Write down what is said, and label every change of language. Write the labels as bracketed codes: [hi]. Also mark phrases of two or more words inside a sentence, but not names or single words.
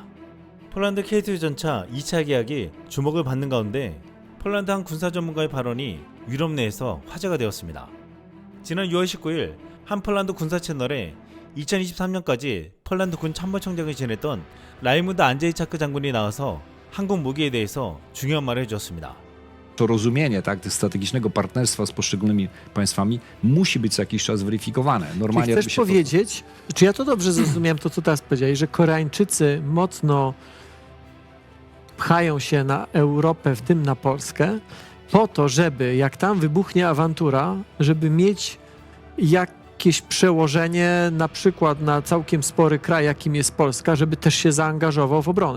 [ko] 폴란드 K2 전차 2차 계약이 주목을 받는 가운데 폴란드 한 군사 전문가의 발언이 유럽 내에서 화제가 되었습니다. 지난 6월 19일 한 폴란드 군사 채널에 2023년까지 폴란드 군 참모총장을 지냈던 라이문드 안제이차크 장군이 나와서 한국 무기에 대해서 중요한 말을 해주었습니다. [pl] To rozumienie strategicznego partnerstwa z poszczególnymi państwami musi być co jakiś czas weryfikowane. Czy Normalnie chcesz robi się to... powiedzieć, czy ja to dobrze zrozumiałem, to co teraz powiedziałeś, że Koreańczycy mocno pchają się na Europę, w tym na Polskę, po to, żeby jak tam wybuchnie awantura, żeby mieć jakieś przełożenie na przykład na całkiem spory kraj, jakim jest Polska, żeby też się zaangażował w obronę.